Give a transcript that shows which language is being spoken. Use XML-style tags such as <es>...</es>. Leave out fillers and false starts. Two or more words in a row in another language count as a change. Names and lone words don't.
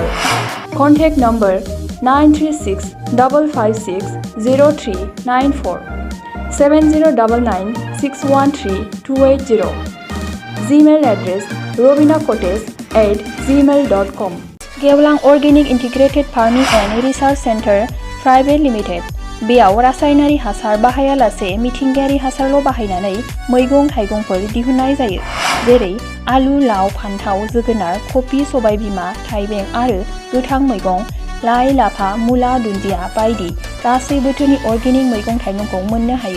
<en>Contact number 936-556-0394 7099613280. Gmail address robinacottage@gmail.com. Gevlang Organic Integrated Farming and Research Center Private Limited.</en> <brx>बेयाव रासायनारि हासार बाहायालासे मिथिंगायारि हासारल' बाहायनानै मैगं थाइगंफोर दिहुननाय जायो जेरै आलु लाव फान्थाव जोगोनार कफि सबायबिमा थाइबें आरो गोथां मैगं लाइ लाफा मुला दुन्दिया बायदि गासै बोथोरनि अर्गेनिक मैगं थाइगंखौ मोननो हायो।</brx>